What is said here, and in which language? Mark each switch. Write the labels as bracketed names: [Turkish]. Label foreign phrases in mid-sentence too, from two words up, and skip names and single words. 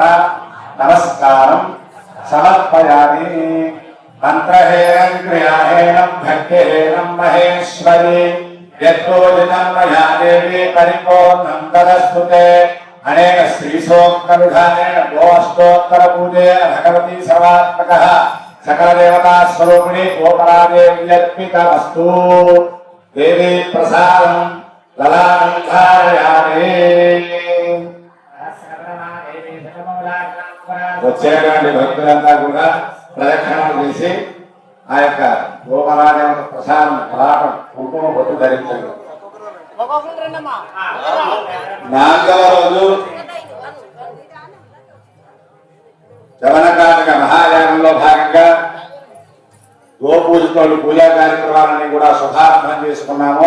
[Sanskrit] नमस्कारं समर्पयामि मंत्रहेनं क्रियाहेनं भक्तिहेनं महेश्वरी यत्पूजितं मया देवी परिपूर्णं तदस्तुते अनेक श्रीसोक्तविधानेन गोष्ठोत्तरपूजया भगवती सर्वात्मकः सकलदेवता स्वरूपिणी गोपरादेव्यर्पितमस्तु देवी प्रसादं ललाटं धारयामि [Telugu] వచ్చేటువంటి భక్తులంతా కూడా ప్రదక్షిణలు చేసి ఆ యొక్క గోపరాదేవత ప్రసాదం పలాటం కుంకుమ బొట్టు ధరించండి. నాలుగవ రోజు శవనకారక మహాయాగంలో భాగంగా గోపూజతో పూజా కార్యక్రమాలని కూడా శుభారంభం చేసుకున్నాము.